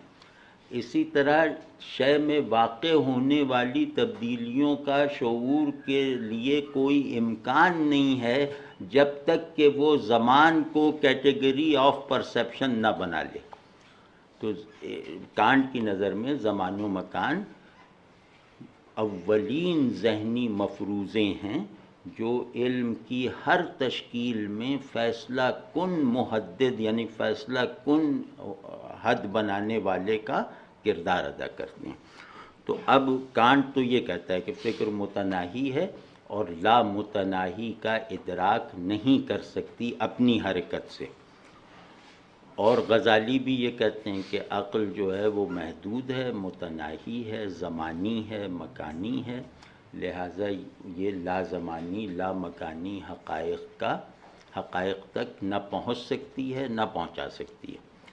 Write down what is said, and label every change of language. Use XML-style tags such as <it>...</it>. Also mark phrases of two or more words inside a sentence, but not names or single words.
<ur>اسی طرح شے میں واقع ہونے والی تبدیلیوں کا شعور کے لیے کوئی امکان نہیں ہے جب تک کہ وہ زمان کو</ur> <en>category of perception</en> <ur>نہ بنا لے۔ تو کانٹ کی نظر میں زمان و مکان اولین ذہنی مفروضے ہیں جو علم کی ہر تشکیل میں فیصلہ کن محدد یعنی فیصلہ کن حد بنانے والے کا کردار ادا کرتے ہیں۔ تو اب کانٹ تو یہ کہتا ہے کہ فکر متناہی ہے اور لا متناہی کا ادراک نہیں کر سکتی اپنی حرکت سے، اور غزالی بھی یہ کہتے ہیں کہ عقل جو ہے وہ محدود ہے، متناہی ہے، زمانی ہے، مکانی ہے، لہٰذا یہ لا زمانی لا مکانی حقائق تک نہ پہنچ سکتی ہے نہ پہنچا سکتی ہے۔</ur>